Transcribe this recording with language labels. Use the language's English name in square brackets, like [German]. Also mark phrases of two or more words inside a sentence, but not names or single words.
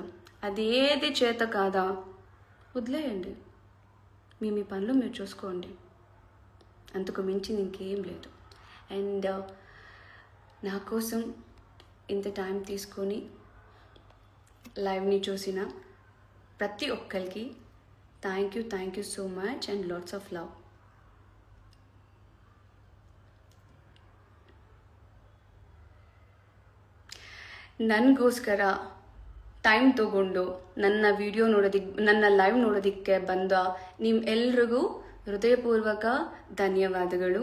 [Telugu] అది ఏది చేత కాదా వదిలేయండి, మీ పనులు మీరు చూసుకోండి, అంతకు మించి ఇంకేం లేదు. అండ్ నా కోసం ఇంత టైం తీసుకొని లైవ్ని చూసిన ప్రతి ఒక్కరికి [English] thank you so much and lots of love. [Kannada] ನನಗೋಸ್ಕರ ಟೈಮ್ ತಗೊಂಡು ನನ್ನ ಲೈವ್ ನೋಡೋದಕ್ಕೆ ಬಂದ ನಿಮ್ಮೆಲ್ರಿಗೂ ಹೃದಯಪೂರ್ವಕ ಧನ್ಯವಾದಗಳು.